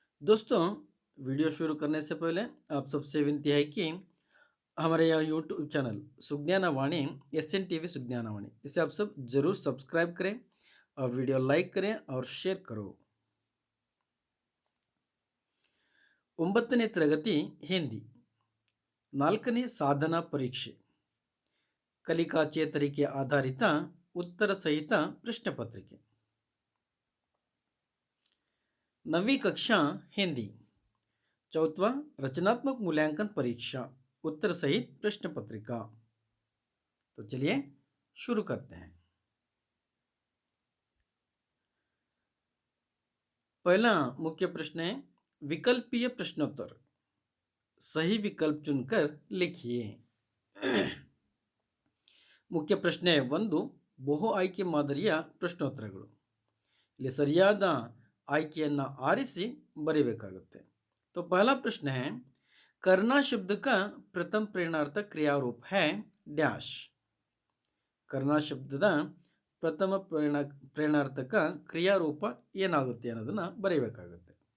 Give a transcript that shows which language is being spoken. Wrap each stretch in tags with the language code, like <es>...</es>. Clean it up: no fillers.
<hi>दोस्तों, वीडियो शुरू करने से पहले आप सबसे विनती है कि हमारे यह यूट्यूब चैनल सुज्ञानवाणी SN TV सुज्ञानवाणी इसे आप सब जरूर सब्सक्राइब करें और वीडियो लाइक करें और शेयर करो।</hi> <kn>9ನೇ ತರಗತಿ ಹಿಂದಿ 4ನೇ ಸಾಧನಾ ಪರೀಕ್ಷೆ ಕಲಿಕಾ ಚೇತರಿಕೆ ಆಧಾರಿತ ಉತ್ತರ ಸಹಿತ ಪ್ರಶ್ನೆ ಪತ್ರಿಕೆ</kn> <hi>9वीं कक्षा हिंदी 4वां रचनात्मक मूल्यांकन परीक्षा उत्तर सहित प्रश्न पत्रिका। तो चलिए शुरू करते हैं। पहला मुख्य प्रश्न है विकल्पीय प्रश्नोत्तर। सही विकल्प चुनकर लिखिए।</hi> <kn>ಮುಖ್ಯ ಪ್ರಶ್ನೆ 1 ಬಹು ಆಯ್ಕೆ ಮಾದರಿಯ ಪ್ರಶ್ನೋತ್ತರಗಳು। ಇಲ್ಲಿ ಸರಿಯಾದ ಆಯ್ಕೆಯನ್ನು ಆರಿಸಿ ಬರೀಬೇಕಾಗುತ್ತೆ।</kn> <hi>तो पहला प्रश्न है करना शब्द का प्रथम प्रेरणार्थक क्रियारूप है डैश।</hi> <kn>करना ಶಬ್ದದ ಪ್ರಥಮ ಪ್ರೇರಣಾರ್ಥಕ ಕ್ರಿಯಾರೂಪ ಏನಾಗುತ್ತೆ ಅನ್ನೋದನ್ನ ಬರೀಬೇಕಾಗುತ್ತೆ।</kn>